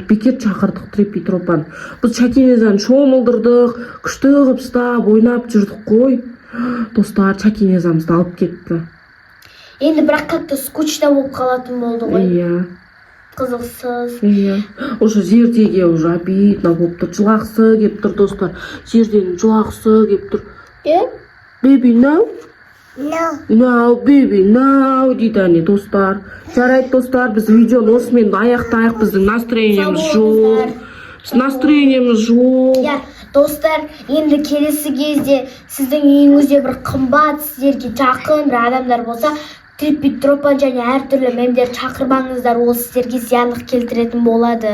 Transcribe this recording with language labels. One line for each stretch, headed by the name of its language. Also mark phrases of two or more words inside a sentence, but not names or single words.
Kazakh: Бекер шақырдық трепи тропаны. Біз Чакинезаны шомылдырдық, күшті қылып ұстап, ойнап жүрдік қой. Достар, Чакинезамызды алып кетті. Енді бірақ қатты скучно болып қалатын болды ғой. Иә. Қызықсыз. Иә.
Russian: Уже
Kazakh: жердеге
Russian: уже обидно
Kazakh: болып тұр. Жылақсы кеп тұр, достар. Жерден жылақсы кеп тұр.
English: Baby, no? No, baby, no,
Kazakh: дейді әне достар. Жарайды достар, біз видеоны осымен аяқтайық, біздің настроениеміз жоқ. Настроениеміз жоқ. Иә, достар, енді келесі кезде сіздің үйіңізде бір қымбат, сіздерге жақын бір адамдар болса, трепи тропаны және әртүрлі мемдер шақырмаңыздар, ол сіздерге зияндық келтіретін болады.